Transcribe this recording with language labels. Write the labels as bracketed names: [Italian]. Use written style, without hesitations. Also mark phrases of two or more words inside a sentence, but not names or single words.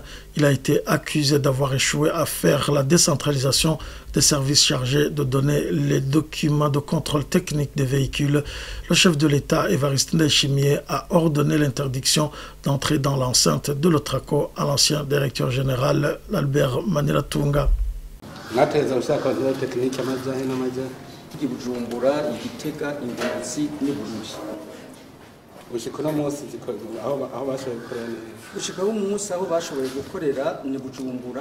[French] Il a été accusé d'avoir échoué à faire la décentralisation des services chargés de donner les documents de contrôle technique des véhicules. Le chef de l'État, Évariste Ndayishimiye, a ordonné l'interdiction d'entrer dans l'enceinte de l'Otraco à l'ancien directeur général, Albert Maniratunga. [Rundi] Bujumbura, Igitega, Ingozi n'Uburundi. Gushika no munsi aho bashoboye gukorera. Gushika umunsi aho bashoboye gukorera ni Bujumbura.